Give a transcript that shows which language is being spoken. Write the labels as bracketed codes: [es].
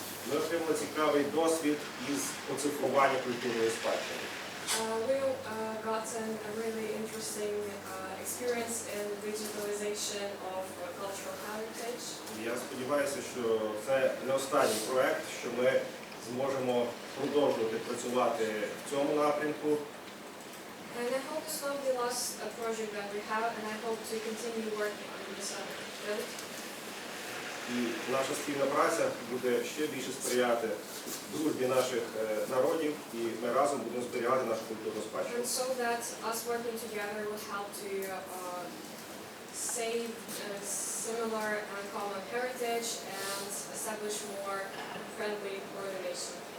[uk] Ми отримали цікавий досвід із оцифрування культурної спадщини. [en] We gotten a really interesting experience in digitalization of cultural heritage. [uk] Я сподіваюся, що це не останній проект, що ми зможемо продовжувати працювати в цьому напрямку. [en] And I hope it's not the last project that we have, and I hope to continue working on this field. [uk] І наша спільна праця буде ще більше сприяти дружбі наших народів, і ми разом будемо зберігати нашу культурну спадщину. [en] And so that us working together will help to save similar and common heritage and establish more friendly coordination.